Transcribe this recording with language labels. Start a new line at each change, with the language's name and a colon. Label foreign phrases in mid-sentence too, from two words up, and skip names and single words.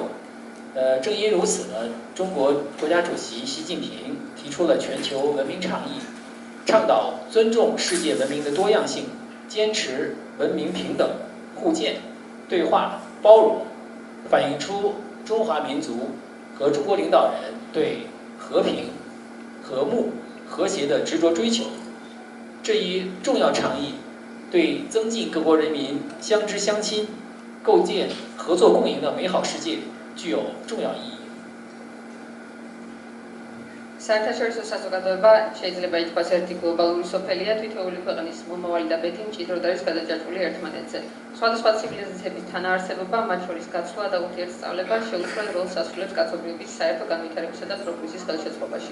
Chinese: 正因如此呢，中国国家主席习近平提出了全球文明倡议，倡导尊重世界文明的多样性，坚持文明平等、互鉴、对话、包容，反映出中华民族和中国领导人对和平、和睦、和谐的执着追求。这一重要倡议对增进各国人民相知相亲、构建合作共赢的美好世界具有重要意义。
Georgian: საერთაშორისო საზოგადოება შეიძლება ითქვას ერთი გლობალური სოფელია, თითოეული ქვეყნის მომავალი და ბედი მჭიდროდ არის გადაჭარბული ერთმანეთზე. სხვადასხვა ცივილიზაციების თანაარსებობა, მათ შორის გაცვლა და ურთიერთსწავლება შეუცვლელ როლს ასრულებს კაცობრიობის საერთო განვითარებისა და პროგრესის ხელშეწყობაში.